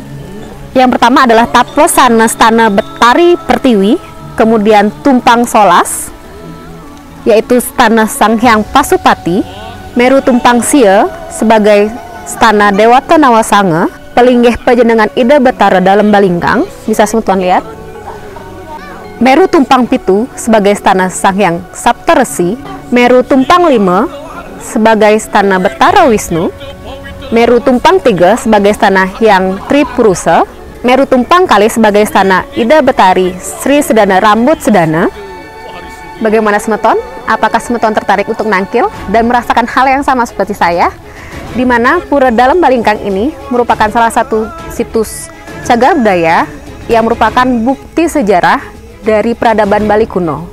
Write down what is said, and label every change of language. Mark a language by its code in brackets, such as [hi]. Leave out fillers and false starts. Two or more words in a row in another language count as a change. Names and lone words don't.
[id] Yang pertama adalah Tapesana Stana Betari Pertiwi, kemudian Tumpang Solas, yaitu Stana Sang Hyang Pasupati, Meru Tumpang Sia sebagai Stana Dewata Nawasanga, Pelinggih Pajenengan Ida Betara dalam Balingkang, bisa semutan lihat. Meru Tumpang Pitu sebagai Stana Sang Hyang Saptaresi, Meru Tumpang Lima sebagai Stana Betara Wisnu, Meru Tumpang 3 sebagai Stana Hyang Tripurusa, Meru Tumpang Kali sebagai Stana Ida Betari Sri Sedana Rambut Sedana. Bagaimana semeton? Apakah semeton tertarik untuk nangkil dan merasakan hal yang sama seperti saya? Di mana Pura Dalam Balingkang ini merupakan salah satu situs cagar budaya yang merupakan bukti sejarah dari peradaban Bali kuno.